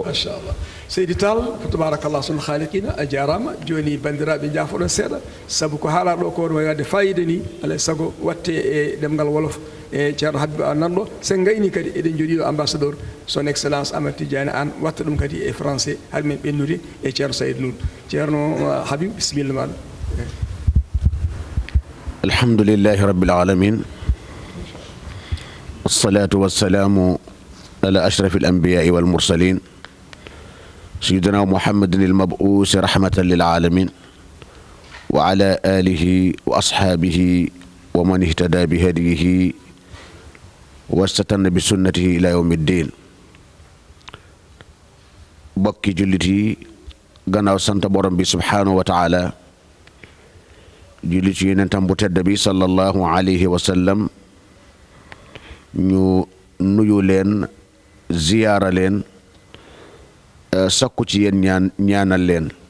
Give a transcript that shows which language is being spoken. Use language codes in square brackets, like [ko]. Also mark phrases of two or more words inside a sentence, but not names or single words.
[ff] machallah Seydi Tall tabarakallah sul khaliqina a jarama joni bandiraɓe jaafoɗon seeɗa saabu ko haalaɗo ko no wadde fayida ni alay sago watte e ɗemgal wolof e ceerno Habib nanɗo sen gayni kadi eɗen jooɗiɗo ambassadeur [fr] son excellence [ff] Amadou Tidiane Anne watta ɗum kadi e français har min ɓennude e ceerno Saydou Nour ceerno Habib bisimilla maɗa [ar] الحمد لله رب العالمين والصلاة والسلام على أشرف الأنبياء والمرسلين سيدنا محمد المبعوث رحمة للعالمين وعلى آله وأصحابه ومن اهتدى بهديه واستن بسنته إلى يوم الدين. [wo] bokki jullit yi, gannaaw sant borom bi [ar] سبحانه وتعالى, [wo] jullit yi yonentam bu tedd bi [ar] صلى الله عليه وسلم, [wo] ñu nuyu leen, ziyaara leen, sakku ci yéen ñaanal leen.